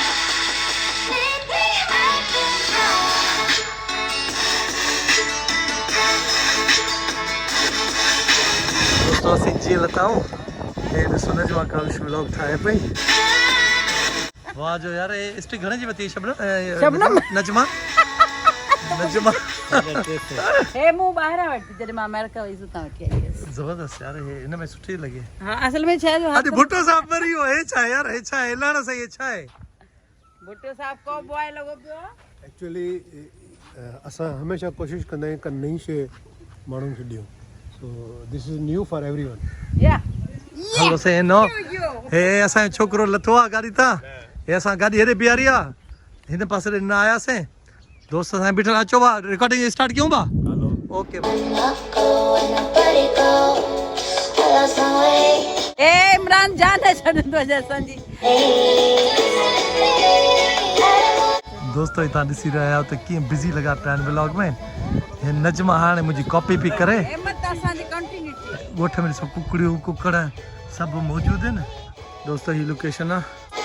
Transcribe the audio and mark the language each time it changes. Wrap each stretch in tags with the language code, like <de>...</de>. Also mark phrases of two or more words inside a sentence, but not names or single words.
<sd>दोस्तों असीं जीअं लथा आहियूं हे ॾिसो नजमा काविश ब्लॉग ठाहे पई वाह जो यार ये स्टिक घणे जी वती शबनम नजमा हे मूं ॿाहिरां वठी जॾहिं मां अमेरिका वई हुतां वठी आई हुयसि जबरदस्त यार हे इन में सुठी लॻी हा असल में छा अरे भुट्टो साहब वरी हो हे छा यार हे छा है लाण सही छा है भुट्टो साहब को बॉय लॻो पियो एक्चुअली असां हमेशा कोशिशि कंदा आहियूं कि नई शइ माण्हुनि खे ॾियूं सो</sd> <en>this is new for everyone या</en> <sd>हलो से नो हे असांजो छोकिरो लथो आहे गाॾी तां हे असां गाॾी हेॾे बीहारी आहे हिन पासे न आयासीं दोस्त सां बीठल अचो भा</sd> <en>recording start</en> <sd>कयूं भा ओके ए इमरान जान है छॾंदो असांजी दोस्तों तव्हां ॾिसी रहिया आहियो त कीअं बिज़ी लॻा पिया आहिनि ब्लॉग में हे नजमा हाणे मुंहिंजी कॉपी पई करे ॻोठ में ॾिसो कुकड़ियूं कुकड़ सभु मौजूदु आहिनि दोस्तो ही लोकेशन आहे</sd>